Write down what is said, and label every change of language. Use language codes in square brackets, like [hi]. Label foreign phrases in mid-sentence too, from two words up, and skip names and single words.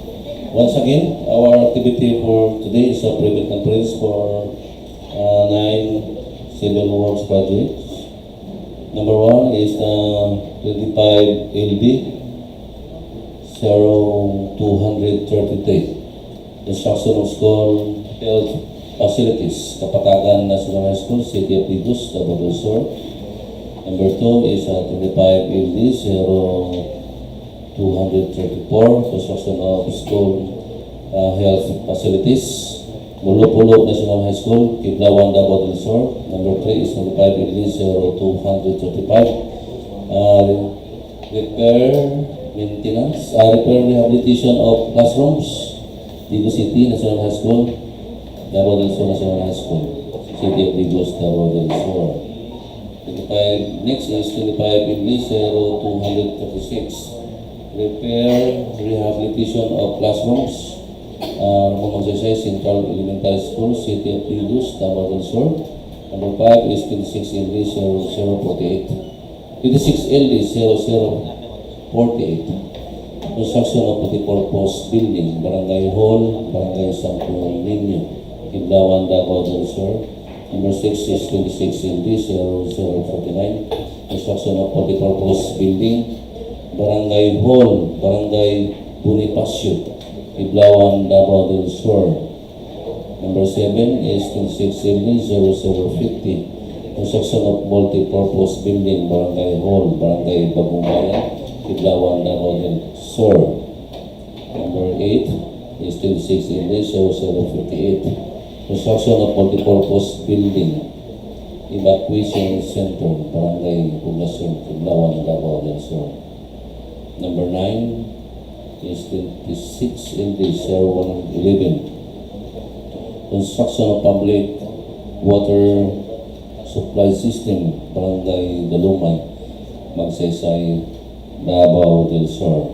[en] Once again, our activity for today is a private conference for 9 civil works projects. Number 1 is 25 LD 0233, construction of school health facilities, Kapatagan National High School, City of Digos, Davao del Sur. Number 2 is 25 LD 0234, construction of school health facilities, Molopolo National High School, Kiblawan, Davao del Sur. Number 3 is 25 0235, repair rehabilitation of classrooms, Digos City National High School, Davao del Sur National High School, City of Digos, Davao del Sur. Next is 25 0236, repair rehabilitation of classrooms, Ramon Magsaysay Central Elementary School, City of Digos, Davao del Sur. Number 5 is 26 LD 0048, 26 LD 0048, construction of multi-purpose building, Barangay Hall, Barangay Nino, Kiblawan, Davao del Sur. Number 6 is 26 LD 0049, construction of multi-purpose building, Barangay Hall, Barangay Bonifacio, Kiblawan, Davao del Sur. Number 7 is 26 0050, construction of multi-purpose building, Barangay Hall, Barangay Bagumbayan, Kiblawan, Davao del Sur. Number 8 is 26 0058, construction of multi-purpose building, Evacuation Center, Barangay Bonifacio, Kiblawan, Davao del Sur. Number 9 is 26 LD 0111, construction of public water supply system, Barangay Dalumay, Magsaysay, Davao del Sur.